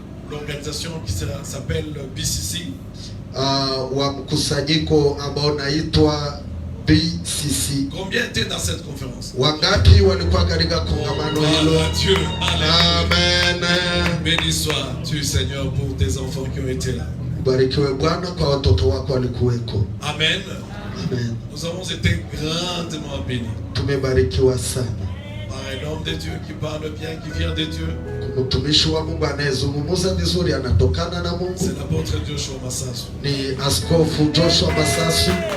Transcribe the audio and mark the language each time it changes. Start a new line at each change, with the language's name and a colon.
French: L'organisation qui s'appelle BCC.
Swahili: Wa mkusanyiko ambao naitwa BCC.
French: Combien étaient dans cette conférence?
Swahili: Wangapi walikuwa katika kongamano hilo?
French: Dieu. Amen. Béni sois-tu Seigneur pour tes enfants qui ont été là.
Swahili: Barikiwe Bwana kwa watoto wako walikuweko.
French: Amen. Amen. Nous avons été grandement bénis.
Swahili: Tumebarikiwa sana.
French: Par un homme de Dieu qui parle bien, qui vient de Dieu.
Swahili: Mtumishi wa Mungu anayezungumza vizuri anatokana na Mungu.
French: C'est l'apôtre Joshua Masasu.
Swahili: Ni askofu Joshua Masasu.